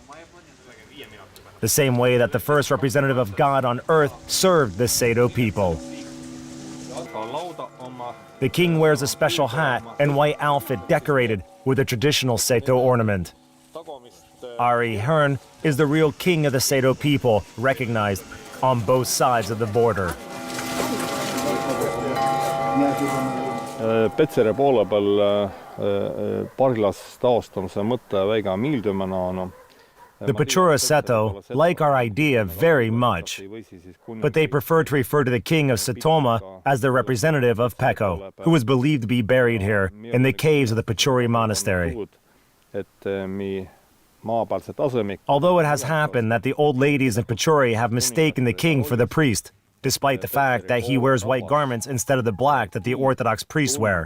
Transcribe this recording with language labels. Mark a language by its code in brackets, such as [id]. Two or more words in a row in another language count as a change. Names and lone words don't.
[en] The same way that the first representative of God on earth served the Seto people. The king wears a special hat and white outfit decorated with a traditional Seto ornament. Ari Hearn is the real king of the Seto people, recognized on both sides of the border. [et] Petseri poole peal parglas taastamise mõte väga meeldib mulle. [en] The Pechora Seto like our idea very much, but they prefer to refer to the king of Setoma as the representative of Peko, who is believed to be buried here in the caves of the Pechori monastery. Although it has happened that the old ladies in Pechori have mistaken the king for the priest, despite the fact that he wears white garments instead of the black that the Orthodox priests wear.